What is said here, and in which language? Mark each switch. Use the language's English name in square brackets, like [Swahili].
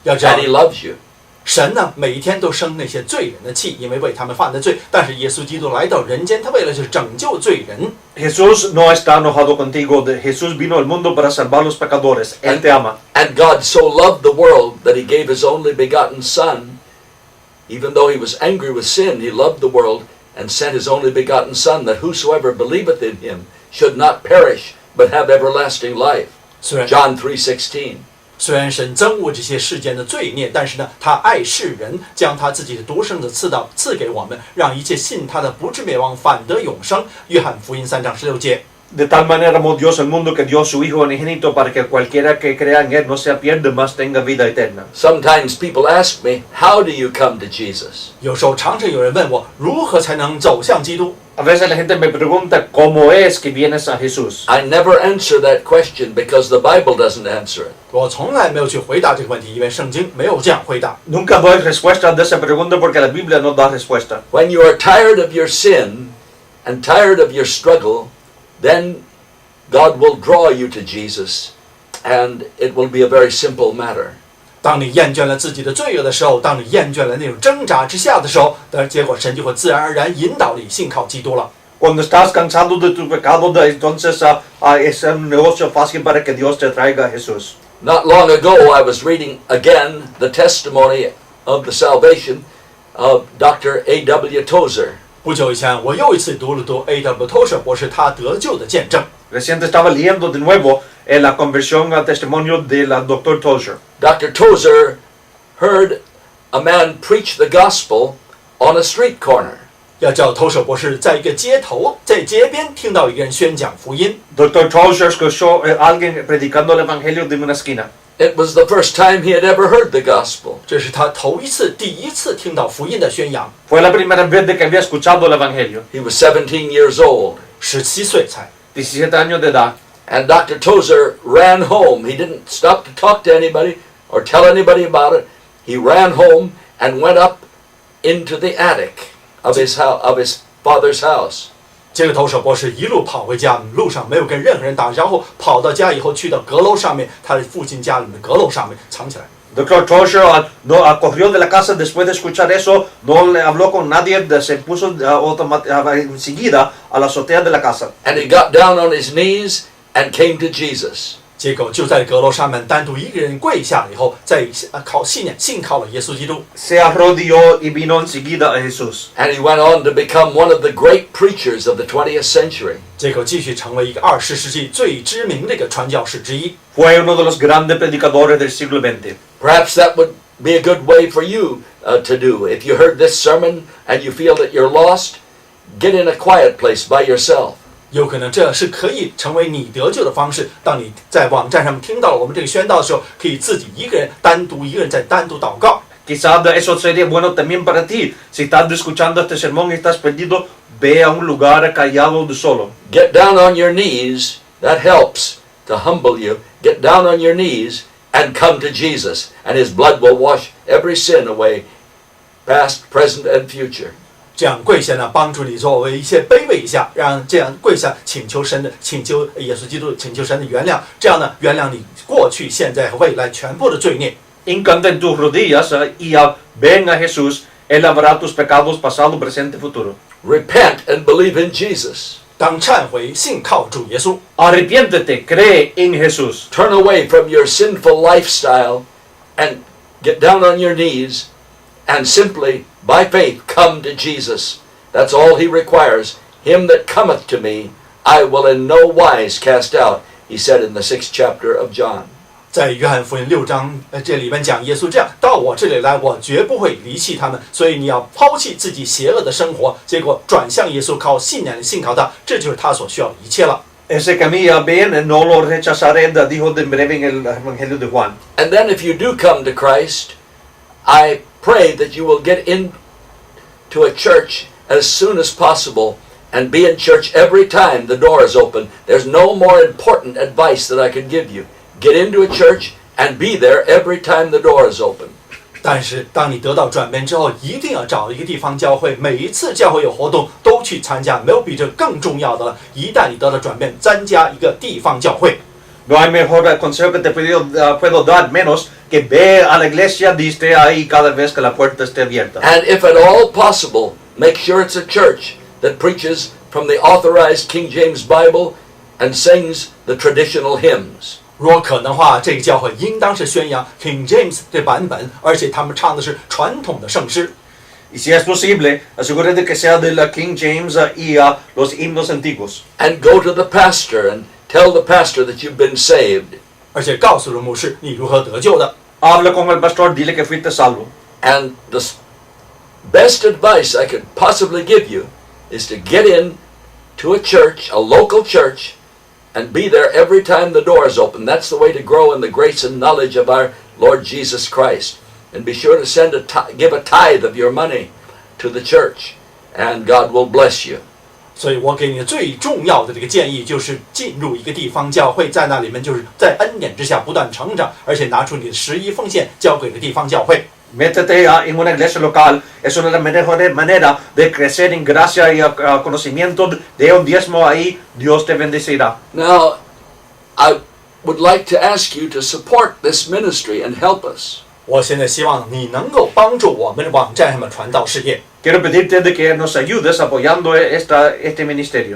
[English] And he loves you. [Chinese] 神呢，每一天都生那些罪人的气，因为为他们犯的罪。但是耶稣基督来到人间，他为了就是拯救罪人。 [Spanish] Jesús no está enojado contigo. Jesús vino al mundo para salvar a los pecadores. Él te ama. [English] And God so loved the world that he gave his only begotten Son. Even though he was angry with sin, he loved the world and sent his only begotten Son, that whosoever believeth in him should not perish, but have everlasting life. John 3:16. [Chinese] 虽然神憎恶这些世间的罪孽，但是呢，他爱世人，将他自己的独生子赐给我们，让一切信他的不至灭亡，反得永生。约翰福音3章16节。 [Spanish] De tal manera amó Dios al mundo que dio a su Hijo unigénito para que cualquiera que crea en Él no se pierda, mas tenga vida eterna. [English] Sometimes people ask me, how do you come to Jesus? [Chinese] 有时候常常有人问我，如何才能走向基督？ [Spanish] A veces la gente me pregunta cómo es que vienes a Jesús. [English] I never answer that question because the Bible doesn't answer it. [Chinese] 我从来没有去回答这个问题，因为圣经没有这样回答。 [Spanish] Nunca doy respuesta de esa pregunta porque la Biblia no da respuesta. [English] When you are tired of your sin and tired of your struggle, then God will draw you to Jesus, and it will be a very simple matter. [Chinese] 当你厌倦了自己的罪恶的时候，当你厌倦了那种挣扎之下的时候，结果神就会自然而然引导你信靠基督了。 [Spanish] Cuando estás cansado de tu pecado, entonces es un negocio fácil para que Dios te traiga a Jesús. [English] Not long ago, I was reading again the testimony of the salvation of Dr. A.W. Tozer. [Chinese] 不久以前，我又一次读了读 A.W. Tozer 博士他得救的见证。 [Spanish] Reciente estaba leyendo de nuevo la conversión al testimonio del Dr. Tozer. [English] Dr. Tozer heard a man preach the gospel on a street corner. [Chinese] 要叫Tozer博士在一个街头，在街边听到一个人宣讲福音。 [Spanish] Dr. Tozer escuchó a alguien predicando el evangelio de una esquina. [English] It was the first time he had ever heard the gospel. [Chinese] 这是他第一次听到福音的宣扬。 [Spanish] Fue la primera vez de que había escuchado el evangelio. [English] He was 17 years old. [Chinese] 17岁才。 [Spanish] 17 años de edad. [English] And Dr. Tozer ran home. He didn't stop to talk to anybody or tell anybody about it. He ran home and went up into the attic of his father's house. [Chinese] 这个Tozer博士一路跑回家，路上没有跟任何人打招呼，跑到家以后去到阁楼上面，他的父亲家里面的阁楼上面藏起来。 [Spanish] Dr. Tozer corrió de la casa después de escuchar eso, no le habló con nadie, se puso enseguida a la azotea de la casa. [English] And he got down on his knees and came to Jesus. [Chinese] 结果就在阁楼上面单独一个人跪下了以后，信靠了耶稣基督。 [Spanish] Se arrodilló y vino enseguida a Jesús. [English] And he went on to become one of the great preachers of the 20th century. [Chinese] 结果继续成为一个20世纪最知名的一个传教士之一。 [Spanish] Fue uno de los grandes predicadores del siglo XX. [English] Perhaps that would be a good way for you to do. If you heard this sermon and you feel that you're lost, get in a quiet place by yourself. [Chinese] 有可能这是可以成为你得救的方式。当你在网站上听到了我们这个宣道的时候，可以自己一个人单独祷告。 [Spanish] Quizás eso sería bueno también para ti. Si estás escuchando este sermón y estás perdido, ve a un lugar callado de solo. [English] Get down on your knees. That helps to humble you. Get down on your knees and come to Jesus, and His blood will wash every sin away, past, present, and future. [Chinese] 这样跪下呢，帮助你作为一些卑微一下，让这样跪下请求耶稣基督，请求神的原谅，这样呢，原谅你过去、现在和未来全部的罪孽。 [Spanish] Hincante en tus rodillas y ven a Jesús. Él lavará tus pecados pasado, presente, futuro. [English] Repent and believe in Jesus. [Chinese] 当忏悔，信靠主耶稣。 [Spanish] Arrepiéntete, cree en Jesús. [English] Turn away from your sinful lifestyle and get down on your knees and simply, by faith, come to Jesus. That's all He requires. Him that cometh to me, I will in no wise cast out, He said in the 6th chapter of John. [Chinese] 在约翰福音6章这里面讲耶稣这样到我这里来，我绝不会离弃他们。所以你要抛弃自己邪恶的生活，结果转向耶稣，靠信靠他，这就是他所需要的一切了。 [Spanish] Ese camino bien, no lo rechazaré, dijo de breve en el Evangelio de Juan. [English] And then if you do come to Christ, I pray that you will get into a church as soon as possible and be in church every time the door is open. There's no more important advice that I could give you. Get into a church and be there every time the door is open. [Chinese] 但是当你得到转变之后，一定要找一个地方教会，每一次教会有活动都去参加，没有比这更重要的了。一旦你得到转变，参加一个地方教会。 [Spanish] No hay mejor consejo que te puedo dar menos que ve a la iglesia y esté ahí cada vez que la puerta esté abierta. [English] And if at all possible, make sure it's a church that preaches from the authorized King James Bible and sings the traditional hymns. [Chinese] 如果可能的话，这个教会应当是宣扬 King James 这版本，而且他们唱的是传统的圣诗。 [Spanish] Y si es posible, asegúrate que sea de la King James y los himnos antiguos. [English] And go to the pastor and tell the pastor that you've been saved. [Chinese] 而且告诉了牧师你如何得救的。 [Spanish] Habla con el pastor, dile que fuiste salvo. [English] And the best advice I could possibly give you is to get in to a church, a local church, and be there every time the door is open. That's the way to grow in the grace and knowledge of our Lord Jesus Christ. And be sure to give a tithe of your money to the church, and God will bless you. [Chinese] 所以我给你最重要的这个建议就是进入一个地方教会，在那里面就是在恩典之下不断成长，而且拿出你的11奉献交给了地方教会。 [Spanish] Métete en una iglesia local, es una de las mejores maneras de crecer en gracia y conocimiento de un diezmo ahí, Dios te bendecirá. [English] Now, I would like to ask you to support this ministry and help us. [Chinese] 我现在希望你能够帮助我们的网站上的传道事业。 [Spanish] Quiero pedirte de que nos ayudes apoyando este ministerio.